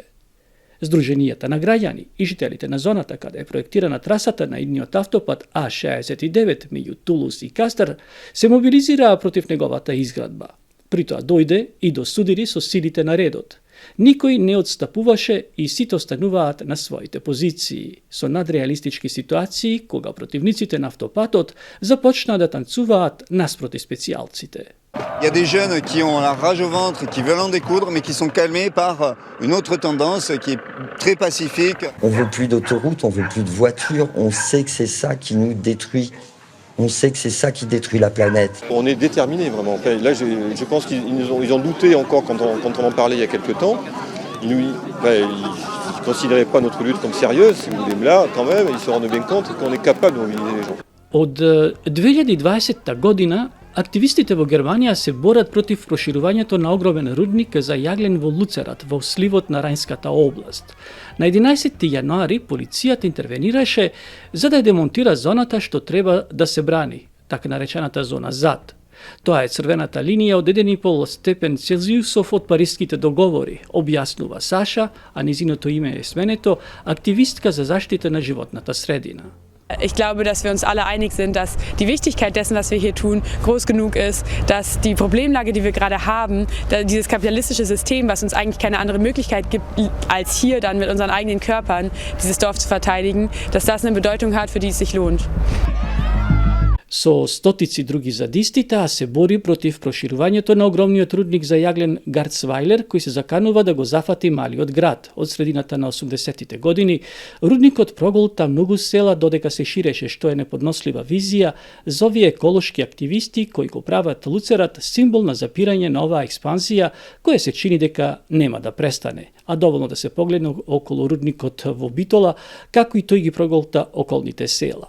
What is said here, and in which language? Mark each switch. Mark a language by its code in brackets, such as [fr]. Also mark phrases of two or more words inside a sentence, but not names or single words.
[mk] Сдруженијата на граѓани и жителите на зоната каде е проектирана трасата на идниот автопат А69 меѓу Тулус и Кастар се мобилизираа против неговата изградба. При тоа дојде и до судири со силите на редот. Никој не отстапуваше и сите остануваат на своите позиции, со надреалистички ситуации кога противниците на автопатот започнаа да танцуваат наспроти специјалците. [fr] Il y a des jeunes qui ont la rage au ventre, qui veulent en découdre, mais qui sont calmés par une autre tendance qui est très pacifique. On veut plus d'autoroutes, on veut plus de voitures, on sait que c'est ça qui nous détruit. On sait que c'est ça qui détruit la planète. On est déterminés vraiment. Là, je pense qu'ils ont douté encore quand on en parlait il y a quelques temps. Ils ne considéraient pas notre lutte comme sérieuse, si vous voulez. Mais là, quand même, ils se rendent bien compte qu'on est capable de mobiliser les gens. [mk] Од 2020 година активистите во Германија се борат против проширувањето на огромен рудник за јаглен во Луцерат, во сливот на Рајнската област. На 11 јануари полицијата интервенираше за да ја демонтира зоната што треба да се брани, така наречената зона ЗАД. Тоа е црвената линија од 1,5 степен Целзиусов од париските договори, објаснува Саша, а низиното име е сменето, активистка за заштита на животната средина. [de] Ich glaube, dass wir uns alle einig sind, dass die Wichtigkeit dessen, was wir hier tun, groß genug ist, dass die Problemlage, die wir gerade haben, dieses kapitalistische System, was uns eigentlich keine andere Möglichkeit gibt, als hier dann mit unseren eigenen Körpern dieses Dorf zu verteidigen, dass das eine Bedeutung hat, für die es sich lohnt. [mk] Со стотици други задисти, таа се бори против проширувањето на огромниот рудник за јаглен Гарцвајлер, кој се заканува да го зафати малиот град. Од средината на 80-тите години, рудникот проголта многу села додека се ширеше, што е неподнослива визија за овие еколошки активисти кои го прават Луцерат символ на запирање на оваа експанзија, која се чини дека нема да престане, а доволно да се погледне околу рудникот во Битола, како и тој ги проголта околните села.